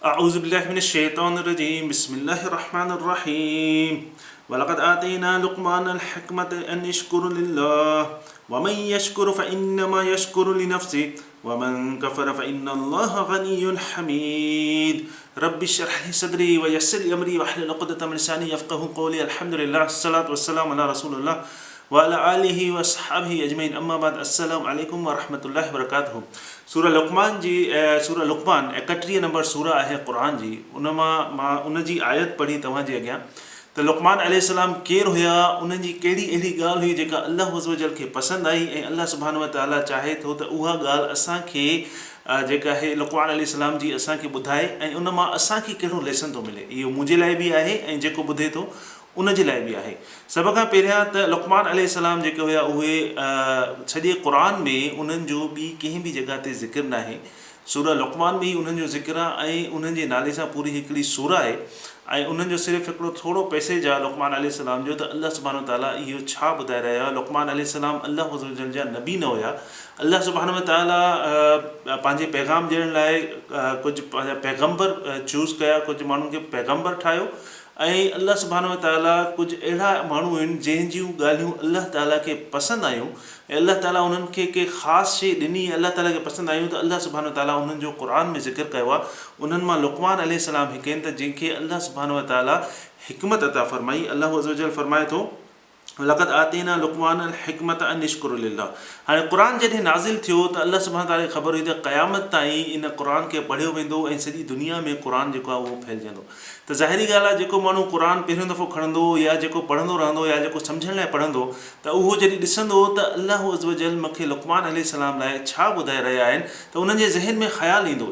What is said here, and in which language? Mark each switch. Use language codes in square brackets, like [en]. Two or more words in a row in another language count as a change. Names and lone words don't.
[ar] أعوذ بالله من الشيطان الرجيم بسم الله الرحمن الرحيم ولقد آتينا لقمان الحكمة أن يشكر لله ومن يشكر فإنما يشكر لنفسه ومن كفر فإن الله غني حميد رب اشرح لي صدري ويسر لي أمري واحلل عقدة من لساني يفقهوا قولي الحمد لله الصلاة والسلام على رسول الله وعلى آله وصحبه أجمعين أما بعد السلام عليكم ورحمة الله وبركاته सूरह [sd] लुक़मान जी सूरह लुक़मान 31 नंबर सूरह आहे क़ुरान जी उन मां उन जी आयत पढ़ी तव्हांजे अॻियां त लुक़मान अलैहिस्सलाम केरु हुया उन्हनि जी कहिड़ी अहिड़ी ॻाल्हि हुई जेका अल्लाह [ar] عز وجل [sd] खे पसंदि आई ऐं अल्लाह [ar] سبحانه وتعالى [sd] चाहे थो त उहा ॻाल्हि असांखे जेका आहे लुक़मान अलैहिस्सलाम जी असांखे ॿुधाए ऐं उन मां असांखे कहिड़ो लेसन थो मिले इहो मुंहिंजे लाइ बि आहे ऐं जेको ॿुधे थो उन जे लाइ बि आहे। सभ खां पहिरियां त लुक़मान अलैहिस्सलाम जेके हुया उहे सॼे क़ुरान में उन्हनि जो ॿी कंहिं बि जॻह ते ज़िक्र न आहे। सूरह लुक़मान में ई उन्हनि जो ज़िक्र आहे ऐं उन्हनि जे नाले सां पूरी हिकिड़ी सूरह आहे ऐं उन्हनि जो सिर्फ़ु हिकिड़ो थोरो पैसेज आहे लुक़मान अलैहिस्सलाम जो त अल्लाह [ar] سبحانه وتعالى [sd] इहो छा ॿुधाए रहिया हुआ। लुक़मान अलैहिस्सलाम अल्लाह [ar] عز وجل [sd] जा नबी न हुया। अल्लाह [ar] سبحانه وتعالى [sd] पंहिंजे पैगाम ॾियण लाइ कुझु पंहिंजा पैगम्बर चूज़ कया, कुझु माण्हुनि खे पैगम्बर ठाहियो ऐं अल्लाह [ar] سبحانه وتعالى [sd] कुझु अहिड़ा माण्हू आहिनि जंहिंजूं ॻाल्हियूं अल्लाह ताला खे पसंदि आयूं ऐं अल्लाह ताला उन्हनि खे के ख़ासि शइ ॾिनी अल्लाह ताला खे पसंदि आयूं त अल्लाह [ar] سبحانه وتعالى [sd] उन्हनि जो क़ुरान में ज़िक्र कयो आहे। उन्हनि मां लुक़मान अलैहिस्सलाम हिकु आहिनि त जंहिंखे अल्लाह [ar] سبحانه وتعالى [sd] हिकमत अता फ़रमाई। [ar] الله عز وجل [sd] फ़रमाए थो [ar] لقد آتينا لقمان الحكمة أن يشكر لله. [sd] हाणे क़ुरान जॾहिं नाज़िल थियो त अल्लाह [ar] سبحانه وتعالى [sd] खे ख़बर हुई त क़यामत ताईं इन क़ुरान खे पढ़ियो वेंदो ऐं सॼी दुनिया में क़ुरान जेको आहे उहो फैलिजंदो। त ज़ाहिरी ॻाल्हि आहे जेको माण्हू क़ुरान पहिरियों दफ़ो खणंदो या जेको पढ़ंदो रहंदो या जेको सम्झण लाइ पढ़ंदो त उहो जॾहिं ॾिसंदो त अल्लाह [ar] عز وجل [sd] मूंखे लुक़मान अलैहिस्सलाम लाइ छा ॿुधाए रहिया आहिनि त उन्हनि जे ज़हन में ख़्यालु ईंदो।